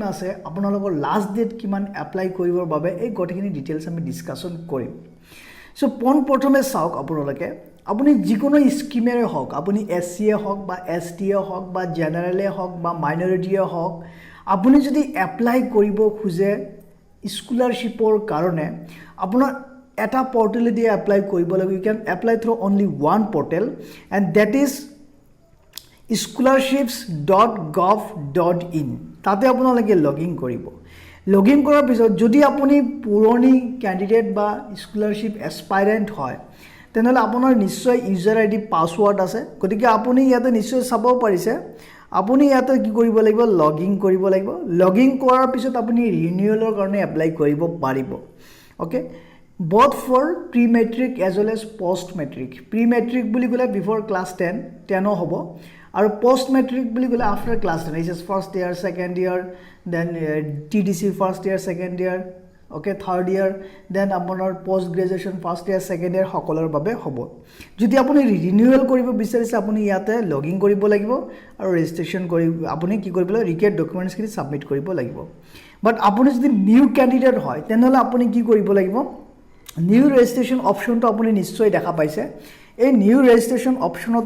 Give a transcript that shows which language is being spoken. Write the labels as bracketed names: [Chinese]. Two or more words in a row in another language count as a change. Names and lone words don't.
[Assamese] আছে আপোনালোকৰ [English] last date [Assamese] কিমান এপ্লাই কৰিবৰ বাবে এই গটেখিনি ডিটেইলছ আমি ডিসকাশন কৰিম সো প্ৰথমে চাওক আপোনালোকে আপুনি যিকোনো স্কিমেৰে হওক আপুনি SC হওক বা ST হওক বা জেনাৰেলে হওক বা মাইনৰিটিয়ে হওক আপুনি যদি এপ্লাই কৰিব খুজে স্কলাৰশ্বিপৰ কাৰণে আপোনাৰ এটা পৰ্টেলে দি এপ্লাই কৰিব লাগিব [English] you can apply through only one portal and that is [Assamese] scholarships.gov.in তাতে আপোনালোকে লগইন কৰিব লগইন কৰাৰ পিছত যদি আপুনি পুৰণি ক্যান্ডিডেট বা [English] scholarship aspirant [Assamese] হয় তেনেহলে আপোনাৰ নিশ্চয় [English] user ID password [Assamese] আছে গতিকে আপুনি ইয়াতে নিশ্চয় চাব পাৰিছে আপুনি ইয়াতে কি কৰিব লাগিব লগইন কৰিব লাগিব লগইন কৰাৰ পিছত আপুনি ৰিনিউৱেলৰ কাৰণে এপ্লাই কৰিব পাৰিব [English] okay both for pre matric as well as post matric pre matric [Assamese] বুলি কলে [English] before class 10 [Assamese] হ'ব আৰু [English] post matric [Assamese] বুলি কলে [English] after class 10 is first year second year then TDC first year second year okay third year then আপোনাৰ post graduation first [Assamese] year second year সকলৰ বাবে হ'ব যদি আপুনি ৰিনিউৱেল কৰিব বিচাৰিছে আপুনি ইয়াতে লগইন কৰিব লাগিব আৰু ৰেজিষ্ট্ৰেচন কৰি আপুনি কি কৰিব লাগিব [English] required documents [Assamese] খিনি সাবমিট কৰিব লাগিব বাট আপুনি যদি [English] new candidate [Assamese] হয় তেনেহলে আপুনি কি কৰিব লাগিব [English] new registration [Assamese] অপচনটো আপুনি নিশ্চয় দেখা পাইছে এই [English] new registration [Assamese] অপচনত